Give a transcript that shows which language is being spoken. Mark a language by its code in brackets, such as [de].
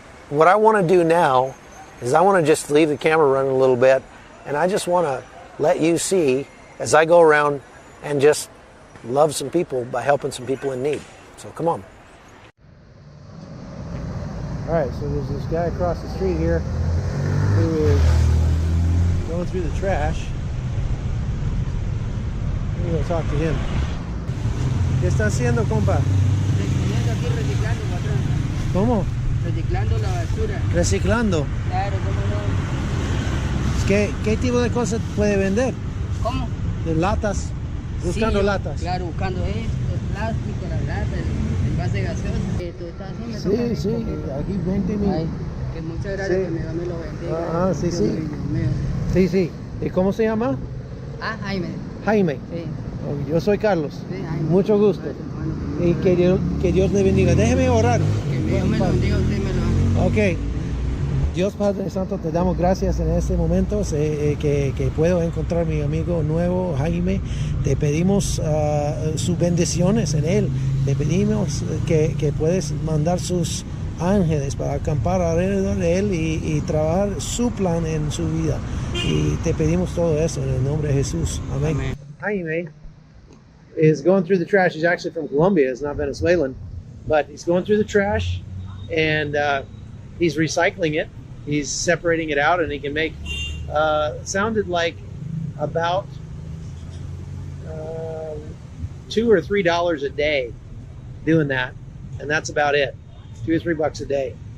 [en] What I want to do now is I want to just leave the camera running a little bit, and I just want to let you see as I go around and just love some people by helping some people in need. So come on. All right, so there's this guy across the street here who is going through the trash. I'm going to talk to him. [es] ¿Qué está haciendo, compa? Aquí reciclando, patrón. ¿Cómo? Reciclando la basura. Reciclando. Claro, ¿cómo no? ¿Qué tipo de cosas puede vender? ¿Cómo? De latas. Buscando Sí, latas. Claro, buscando esto, el plástico, la lata, el envase gaseoso. ¿Tú estás haciendo? Sí, aquí 20,000. Ay, que muchas gracias, Sí. que me lo bendiga. Sí, Dios sí. mío. Sí. ¿Y cómo se llama? Ah, Jaime. Jaime. Sí. Oh, yo soy Carlos. Sí, Jaime. Mucho gusto. Bueno, Y que Dios le bendiga. Déjeme orar. que Dios me lo bendiga, usted me lo Ok. Dios Padre Santo, te damos gracias en este momento que puedo encontrar a mi amigo nuevo, Jaime. Te pedimos sus bendiciones en él. Te pedimos que puedes mandar sus ángeles para acampar alrededor de él y trabajar su plan en su vida. Y te pedimos todo eso en el nombre de Jesús. Amén. Amén. [en] Jaime is going through the trash. He's actually from Colombia. He's not Venezuelan. But he's going through the trash and he's recycling it. He's separating it out, and he can make, sounded like about $2 or $3 a day doing that. And that's about it. $2 or $3 a day.